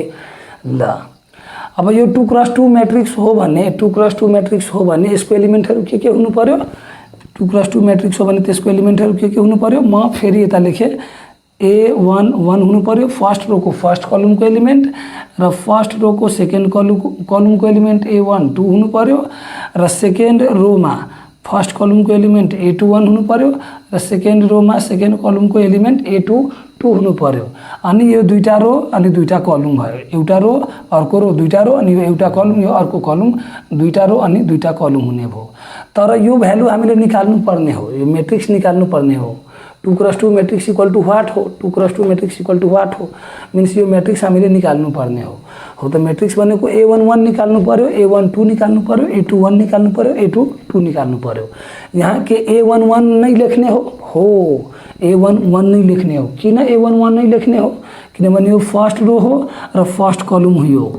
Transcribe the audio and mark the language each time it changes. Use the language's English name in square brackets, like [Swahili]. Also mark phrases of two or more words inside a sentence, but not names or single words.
[Nepali] ल अब यो 2x2 मैट्रिक्स हो भने 2x2 मैट्रिक्स हो भने यसको एलिमेन्टहरु के हुनु पर्यो 2x2 मैट्रिक्स हो भने त्यसको एलिमेन्टहरु के हुनु पर्यो म फेरि यता लेखे a11 हुनु पर्यो [English] first row [Nepali] को [English] first column [Nepali] को एलिमेन्ट र [English] first row [Nepali] को [English] second column [Nepali] को एलिमेन्ट a12 हुनु पर्यो र [English] second row [Nepali] मा फर्स्ट कलमको एलिमेन्ट A21 हुनु पर्यो र सेकेन्ड रोमा सेकेन्ड कलमको एलिमेन्ट A22 हुनु पर्यो। अनि यो दुईटा रो अनि दुईटा कलम भयो, एउटा रो अर्को रो दुईटा रो अनि यो एउटा कलम यो अर्को कलम दुईटा रो अनि दुईटा कलम हुने भयो। तर यो भ्यालु हामीले निकाल्नु पर्ने हो, यो मैट्रिक्स निकाल्नु पर्ने हो। 2x2 [English] matrix equal to what [Nepali] हो, 2x2 [English] matrix equal to what [Nepali] हो मीन्स यो मैट्रिक्स हामीले निकाल्नु पर्ने हो। त मैट्रिक्स भनेको A11 निकाल्नु पर्यो, A12 निकाल्नु पर्यो, A21 निकाल्नु पर्यो, A22 निकाल्नु पर्यो। यहाँ के A11 नै लेख्ने हो A11 नै लेख्ने हो। किन A11 नै लेख्ने हो? किनभने यो [English] first row [Nepali] हो र [English] first column [Nepali] हो।